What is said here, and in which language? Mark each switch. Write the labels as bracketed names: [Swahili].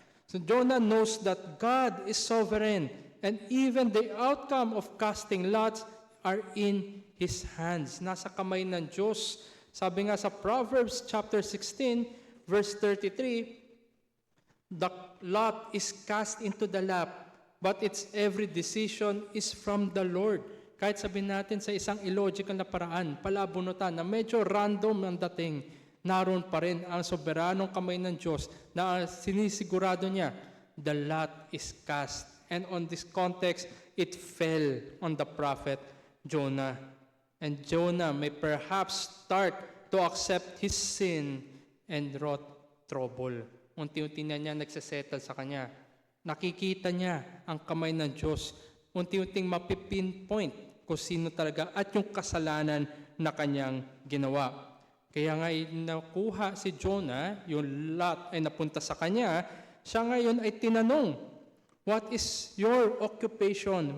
[English] So Jonah knows that God is sovereign and even the outcome of casting lots are in His hands. [Filipino] Nasa kamay ng Diyos. Sabi nga sa [English] Proverbs chapter 16, verse 33, "The lot is cast into the lap, but its every decision is from the Lord." [Filipino] Kahit sabihin natin sa isang illogical na paraan, palabunutan na medyo random ang dating, naroon pa rin ang soberanong kamay ng Diyos na sinisigurado niya, [English] the lot is cast. And on this context, it fell on the prophet Jonah. And Jonah may perhaps start to accept his sin and wrought trouble. [Filipino] Unti-unti na niya nagsasettle sa kanya. Nakikita niya ang kamay ng Diyos. Unti-unting mapipinpoint kung sino talaga at yung kasalanan na kanyang ginawa. Kaya nga nakuha si Jonah, yung lot ay napunta sa kanya, siya ngayon ay tinanong, [English] "What is your occupation?